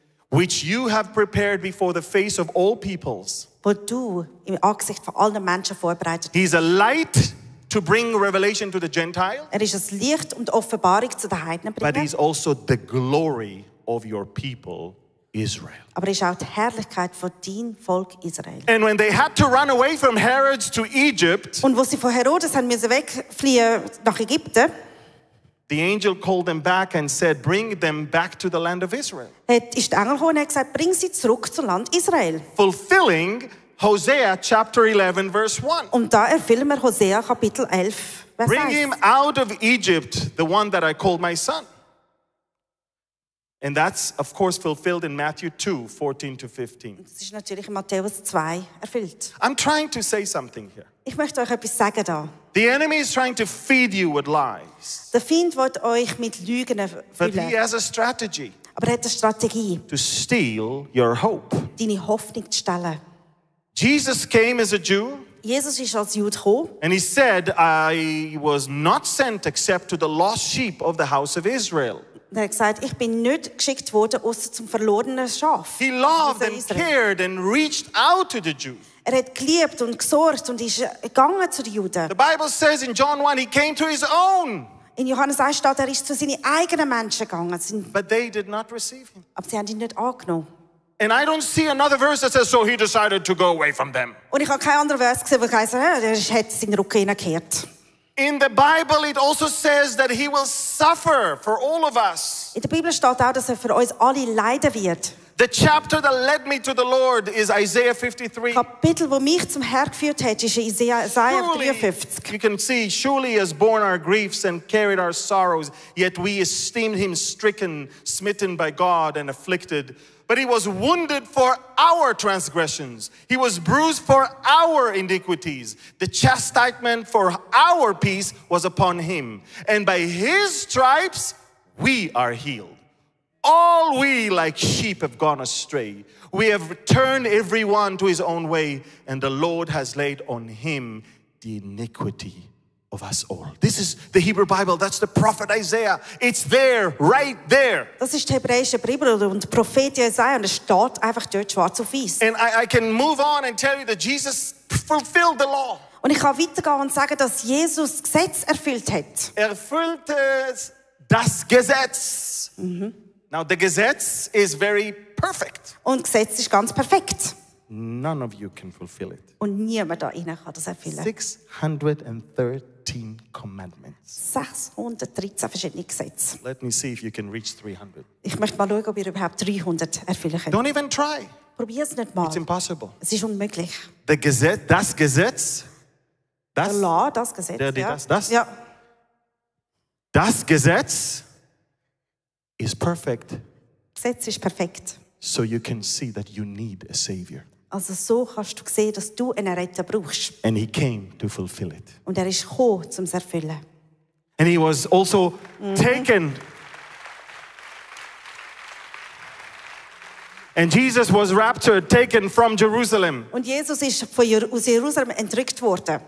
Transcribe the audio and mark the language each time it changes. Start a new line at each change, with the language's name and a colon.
English: which you have prepared before the face of all peoples.
German: wo du im Angesicht von allen Menschen vorbereitet hast.
English: He's a light to bring revelation to the Gentile,
German: Er ist das Licht und die Offenbarung zu den Heiden
English: but
German: bringen.
English: he's also the glory of your people, Israel.
German: Aber er ist auch die Herrlichkeit von deinem Volk Israel.
English: And when they had to run away from Herod to Egypt,
German: Und wo sie von Herodes haben müssen wegfliehen nach Ägypten,
English: the angel called them back and said, bring them back to the land of Israel,
German: ist der Engel gekommen und hat gesagt, bring sie zurück zum Land Israel.
English: fulfilling Hosea chapter 11 verse 1.
German: Und da erfüllen wir Hosea Kapitel 11, Vers
English: Bring
German: 1.
English: him out of Egypt, the one that I called my son. And that's, of course, fulfilled in Matthew 2:14 to 15.
German: Das ist natürlich in Matthäus 2 erfüllt.
English: I'm trying to say something here.
German: Ich möchte euch etwas sagen da.
English: The enemy is trying to feed you with lies,
German: Der Feind will euch mit Lügen
English: but he
German: füllen.
English: has a strategy
German: Aber er hat eine Strategie,
English: to steal your hope.
German: deine Hoffnung zu stellen.
English: Jesus came as a Jew.
German: Jesus ist als Jude gekommen.
English: And he said, I was not sent except to the lost sheep of the house of Israel.
German: Und er hat gesagt, ich bin nicht geschickt worden, außer zum verlorenen Schaf.
English: He loved and
German: Israel.
English: cared and reached out to the Jews.
German: Er hat geliebt und gesorgt und ist gegangen zu den Juden.
English: The Bible says in John 1, he came to his own,
German: In Johannes 1 steht, er ist zu seinen eigenen Menschen gegangen.
English: but they did not receive him.
German: Aber sie haben ihn nicht angenommen.
English: And I don't see another verse that says, so he decided to go away from them.
German: Und ich habe keinen anderen Vers gesehen, wo gesagt hat, er hat seinen Rücken hingekehrt.
English: In the Bible, it also says that he will suffer for all of us.
German: In der Bibel steht auch, dass er für uns alle leiden wird.
English: The chapter that led me to the Lord is Isaiah 53.
German: Kapitel, wo mich zum Herrn geführt hat, ist Isaiah
English: Surely,
German: 53.
English: you can see, surely he has borne our griefs and carried our sorrows, yet we esteemed him stricken, smitten by God and afflicted. But he was wounded for our transgressions. He was bruised for our iniquities. The chastisement for our peace was upon him. And by his stripes we are healed. All we like sheep have gone astray. We have turned everyone to his own way, and the Lord has laid on him the iniquity of us all. This is the Hebrew Bible. That's the prophet Isaiah. It's there, right there.
German: Das ist die hebräische Bibel und der Prophet Jesaja und es steht einfach dort schwarz auf weiß.
English: And I can move on and tell you that Jesus fulfilled the law.
German: Und ich kann weitergehen und sagen, dass Jesus das Gesetz erfüllt hat. Erfüllte das Gesetz.
English: Now the Gesetz is very perfect.
German: Und das Gesetz ist ganz perfekt.
English: None of you can fulfill it.
German: Und niemand da innen kann das erfüllen.
English: 613 commandments.
German: 613 verschiedene Gesetze.
English: Let me see if you can reach 300.
German: Ich möchte mal schauen, ob ihr überhaupt 300 erfüllen könnt.
English: Don't even try.
German: Probier es nicht mal.
English: It's impossible.
German: Es ist unmöglich. The Gesetz, das Gesetz, Der Law, das Gesetz. Ja. das? Ja. Das Gesetz
English: is perfect,
German: Das Gesetz ist perfekt.
English: so you can see that you need a Savior.
German: Also so kannst du sehen, dass du einen Retter brauchst.
English: And he came to fulfill it.
German: Und er ist gekommen, um es zu erfüllen.
English: And he was also taken. And Jesus was raptured, taken from Jerusalem.
German: Und Jesus ist aus Jerusalem entrückt worden.